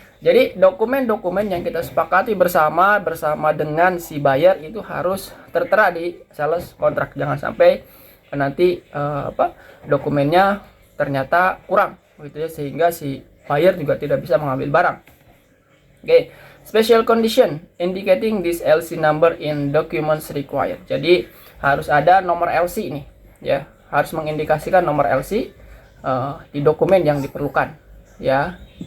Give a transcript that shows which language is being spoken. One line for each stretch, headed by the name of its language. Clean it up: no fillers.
Indonesian: Jadi dokumen-dokumen yang kita sepakati bersama dengan si buyer itu harus tertera di sales kontrak. Jangan sampai nanti dokumennya ternyata kurang gitu ya, sehingga si buyer juga tidak bisa mengambil barang. Oke.
English: Special condition indicating this LC number in documents required.
Indonesian: Jadi harus ada nomor LC ini ya, harus mengindikasikan nomor LC di dokumen yang diperlukan ya.